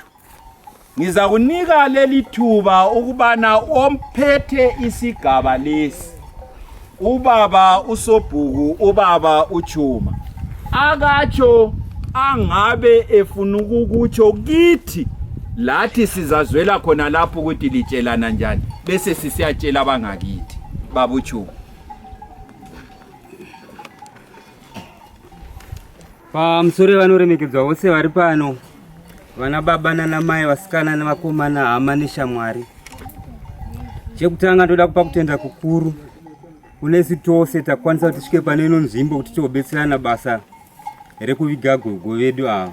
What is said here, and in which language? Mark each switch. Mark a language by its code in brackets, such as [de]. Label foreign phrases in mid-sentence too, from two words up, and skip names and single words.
[nd] Ngiza kunika leli thuba ukubana omphethe isigaba lesi, ubaba uSobhuku, ubaba uChuma, akatsho angabe efuna ukukutsho kithi, lathi sizazwela khona lapho ukuthi litshelana njani, bese sisiyatshela abangakithi. Baba uChuma. [sn] Pamusoro vanoremekedzwa vose vari pano, vana baba nana mai, vasikana navakomana, hama neshamwari. Chekutanga ndoda kupa kutenda kukuru kunesu tose takwanisa kuti tisvike pane ino nzvimbo kuti tobetserana basa rekuviga gogo vedu ava.